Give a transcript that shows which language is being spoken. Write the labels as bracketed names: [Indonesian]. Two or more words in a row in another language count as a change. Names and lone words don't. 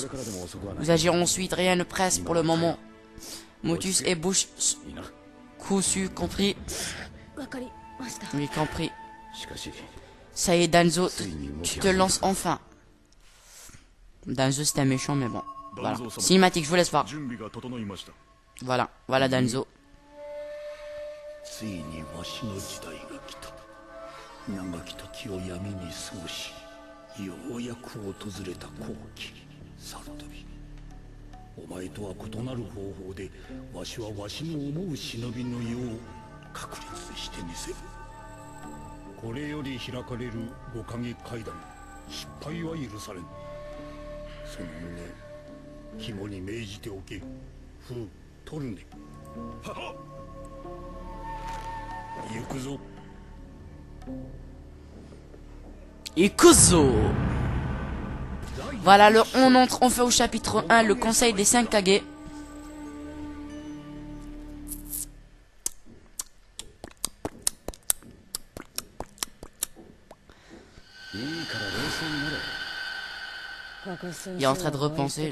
[French] Nous agirons ensuite, rien ne presse pour le moment. Motus et bouche cousu, compris? Oui, compris. Ça y est, Danzo, tu te lances enfin. Danzo, c'est un méchant, mais bon. Voilà. Cinématique, je vous laisse voir. Voilà Danzo. [Japanese] 長き時を闇に過ごし、ようやく訪れた好機、サルトビ。お前とは異なる方法で、わしはわしの思う忍びの世を確立してみせる。これより開かれる五影階段、失敗は許されん。その旨、肝に銘じておけ。フー、トルネ。はは。行くぞ。 Ikuzo. [French] Voilà, on entre enfin au chapitre 1, le conseil des 5 Kage. Il est en train de repenser.